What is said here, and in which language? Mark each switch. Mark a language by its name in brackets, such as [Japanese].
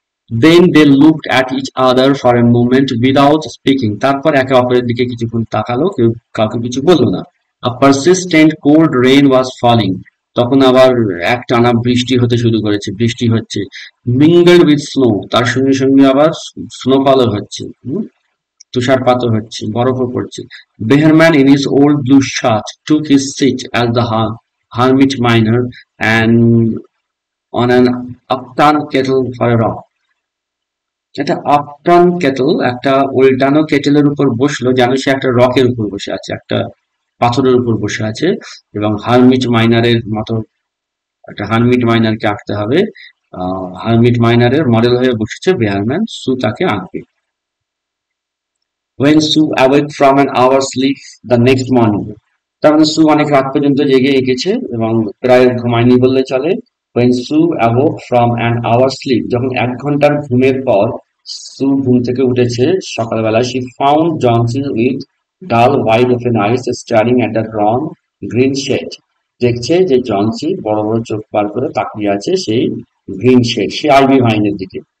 [English] then they looked at each other for a moment without speaking, [Bangla] তারপর একে অপরের দিকে কিছুক্ষণ তাকালো, কেউ কাউকে কিছু বললো না। [English] a persistent cold rain was falling, [Bangla] তখন আবার একটানা বৃষ্টি হতে শুরু করেছে, বৃষ্টি হচ্ছে। [English] mingled with snow, [Bangla] তার সঙ্গে সঙ্গে আবার স্নোফলও হচ্ছে। তুষারপাতও হচ্ছে, বরফও পড়ছে। [English] Behrman in his old blue shirt took his seat as the hermit miner and on an upturned kettle for a rock. [Bangla] একটা আপটার্ন কেটল, একটা উল্টানো কেটেলের উপর বসলো যেন সে একটা রকের উপর বসে আছে, একটা পাথরের উপর বসে আছে। এবং হারমিট মাইনারের মতো একটা হারমিট মাইনারকে আঁকতে হবে। হারমিট মাইনারের মডেল হয়ে বসেছে বেয়ারম্যান, সু তাকে আঁকবে। [English] When Sue awoke from an hour's sleep the next morning, [Bangla] তার মানে সু অনেক রাত পর্যন্ত জেগে এঁকেছে এবং প্রায় ঘুমায়নি বললে চলে। [English] When Sue awoke from an hour's sleep, [Bangla] যখন 1 ঘন্টার ঘুমের পর সু ঘুম থেকে উঠেছে সকালবেলা, [English] she found Johnson with dull wide open eyes staring at the drawn green shade. [Bangla] দেখছে যে জনসি বড় বড় চোখ বার করে তাকিয়ে আছে সেই গ্রিন শেড, সেই আইভি ভাইনের দিকে।